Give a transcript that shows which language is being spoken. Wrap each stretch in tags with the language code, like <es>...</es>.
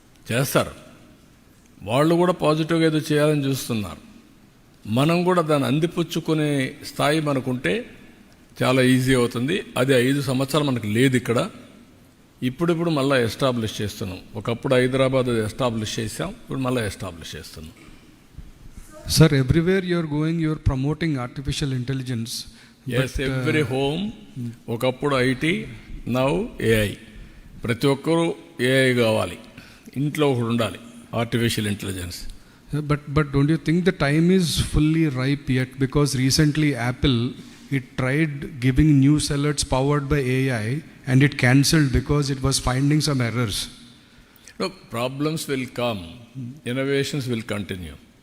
<te>చేస్తారు వాళ్ళు కూడా పాజిటివ్గా ఏదో చేయాలని చూస్తున్నారు. మనం కూడా దాన్ని అందిపుచ్చుకునే స్థాయి మనకుంటే చాలా ఈజీ అవుతుంది. అది 5 సంవత్సరాలు మనకు లేదు ఇక్కడ. ఇప్పుడు మళ్ళీ ఎస్టాబ్లిష్ చేస్తున్నాం. ఒకప్పుడు హైదరాబాద్ ఎస్టాబ్లిష్ చేసాం, ఇప్పుడు మళ్ళీ ఎస్టాబ్లిష్ చేస్తున్నాం.</te> <en>Sir, everywhere you're going, you're promoting artificial intelligence. Yes, every home. ఒకప్పుడు IT, now AI.</en> <te>ప్రతి ఒక్కరూ ఏఐ కావాలి, ఇంట్లో ఒకటి ఉండాలి artificial intelligence.</te> <en>But don't you think the time is fully ripe yet? Because recently Apple, it tried giving news alerts powered by AI and it cancelled because it was finding some errors. No, problems will come, innovations will continue.</en>